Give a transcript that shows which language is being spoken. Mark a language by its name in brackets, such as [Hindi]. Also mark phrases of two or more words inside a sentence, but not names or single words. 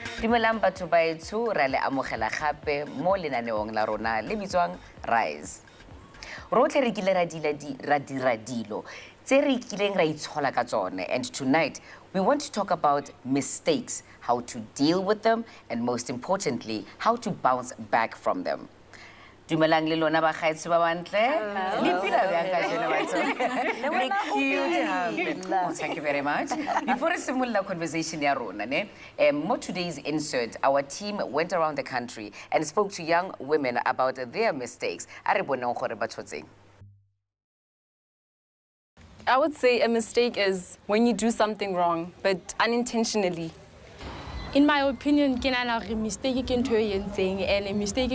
[Tswana] Dumelang batho ba etsho ra le amogela gape mo lenaneong la rona le bitswang Rise. Rotlhe re kile ra dira dilo tse re kileng ra itshola ka tsone, [English] and tonight we want to talk about mistakes, how to deal with them, and most importantly, how to bounce back from them. [Tswana] Dumelang le lona ba gaetso ba bantle. [English] Thank you very much. Before a similar conversation [Tswana] ya rona ne, mo [English] today's insert, our team went around the country and spoke to young women about their mistakes. I would say a mistake is when you do something wrong, but unintentionally. In my opinion, mistake and a mistake